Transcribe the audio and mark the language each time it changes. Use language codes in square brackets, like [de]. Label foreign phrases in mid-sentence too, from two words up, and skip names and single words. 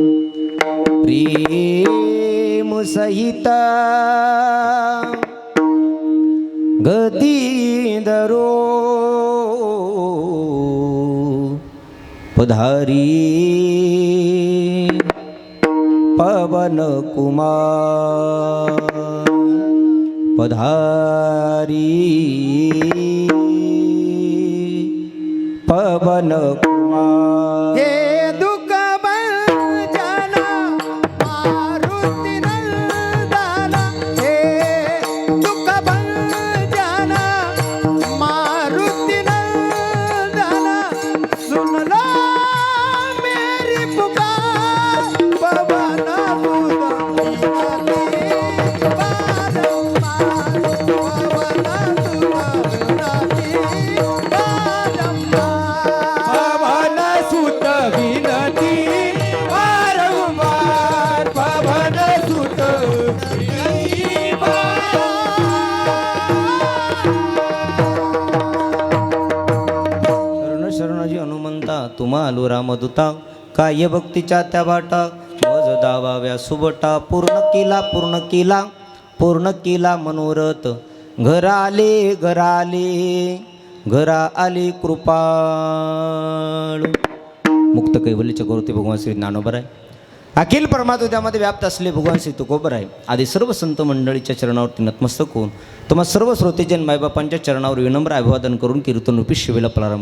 [hi] प्रेम सहित गदी दरो पधारी पवन कुमार पधारी पवन कुमार हे दुःख भंजना मारुती नंदना हे दुःख भंजना मारुती नंदना सुन लो मेरी पुकार पवन सुत विनती वारंवार पवन सुत [mr] शरण शरणजी हनुमंता तुम्हा आलो रामदूता काय भक्तीच्या त्या वाटा वज दावाव्या सुबटा पूर्ण केला पूर्ण केला पूर्ण केला मनोरथ घरा आले घरा आले घरा आली कृपाळू मुक्त कैवल्य चक्रवर्ती भगवान श्री ज्ञानोबर आहे, अखिल परमात्मा त्यामध्ये व्याप्त असले भगवान श्री तुकोबर आहे, आदी सर्व संत मंडळीच्या चरणावरती नतमस्तक होऊन तुम्हा सर्व श्रोतेजन मायबापांच्या चरणावर विनम्र अभिवादन करून कीर्तन रूपी शिवेला प्रारंभ.